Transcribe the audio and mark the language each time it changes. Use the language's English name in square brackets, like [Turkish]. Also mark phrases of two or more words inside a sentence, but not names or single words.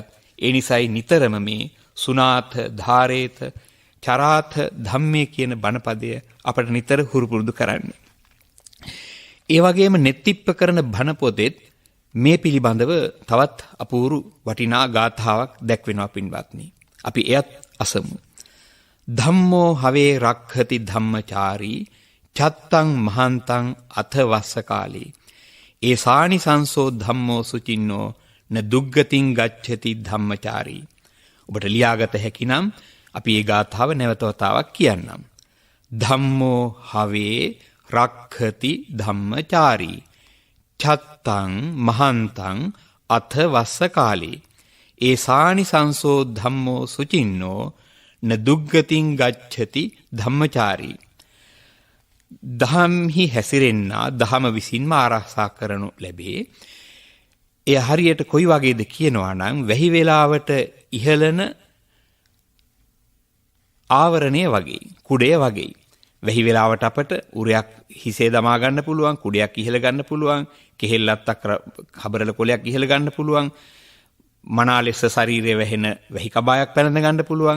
[Sinhala] ඒ නිසායි නිතරම මේ [Pali] සුනාථ ධාරේත චරාථ ධම්මේ [Sinhala] කියන බණපදය අපට නිතර හුරු පුරුදු කරන්න. ඒ වගේම නෙත්තිප්ප කරන බණ පොතෙත් මේ පිළිබඳව තවත් අපූරු වටිනා ගාථාවක් දැක්වෙනවා පින්වත්නි. අපි එයත් අසමු. [Pali] ධම්මෝ හවේ රක්ඛති ධම්මචාරී චත්තං මහන්තං අත වස්ස කාලේ ඒ සානිසංසෝ ධම්මෝ සුචින්නෝ න දුග්ගතින් ගච්ඡති ධම්මචාරී. [Sinhala] ඔබට ලියාගත හැකි නම් අපි ඒ ගාථාව නැවත වතාවක් කියන්නම්. [Pali] ධම්මෝ හවේ රක්ඛති ධම්මචාරී චත්තං මහන්තං අත වස්ස කාලේ ඒ සානිසංසෝ ධම්මෝ සුචින්නෝ න දුග්ගතින් ගච්ඡති ධම්මචාරී. [Sinhala] දහම්හි හැසිරෙන්නා දහම විසින්ම ආරක්ෂා කරනු ලැබේ. එය හරියට කොයි වගේද කියනවා නම් වැහි වෙලාවට ඉහළන ආවරණය වගේ, කුඩය වගේ. වැහි වෙලාවට අපට උරයක් හිසේ දමා ගන්න පුළුවන්, කුඩයක් ඉහළ ගන්න පුළුවන්, කෙහෙල්ලත්තක් හබරල කොලයක් ඉහළ ගන්න පුළුවන්, මනා ලෙස ශරීරයේ වැහෙන වැහි කබායක් පැලඳ ගන්න පුළුවන්.